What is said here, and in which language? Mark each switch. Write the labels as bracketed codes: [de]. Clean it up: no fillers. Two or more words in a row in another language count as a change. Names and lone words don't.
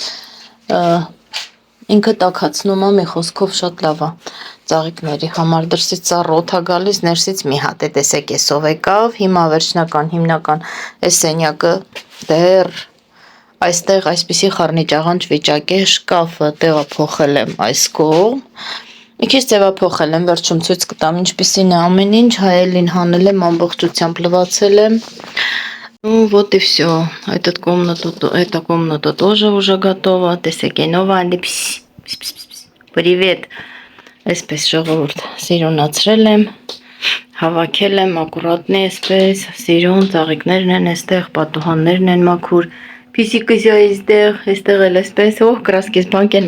[hy] Ինքը տաքացնում է, մի խոսքով շատ լավ է ծաղիկների համար, դրսից ծառը օդ է գալիս, ներսից մի հատ է, տեսեք էսով եկավ, հիմա վերջնական հիմնական այս սենյակը դեռ այստեղ այսպիսի խառնիճաղանճ վիճակ է, շկաֆը տեղափոխել եմ այս կողմ, մի քիչ ձևափոխել եմ, վերջում ցույց կտամ ինչպիսին է ամեն ինչ, հայելին հանել եմ, ամբողջությամբ լվացել եմ, [ru] ну вот и все, эта комната тоже уже готова, [hy] տեսեք ենով ալի, привет, այսպես ժողովուրդ, սիրունացրել եմ, հավաքել եմ, ակուրատնի այսպես, սիրուն, ծաղիկներն են այստեղ, պատուհաններն են մաքուր, Փիսիկս այստեղ էլ այսպես, կրասկես բանկ են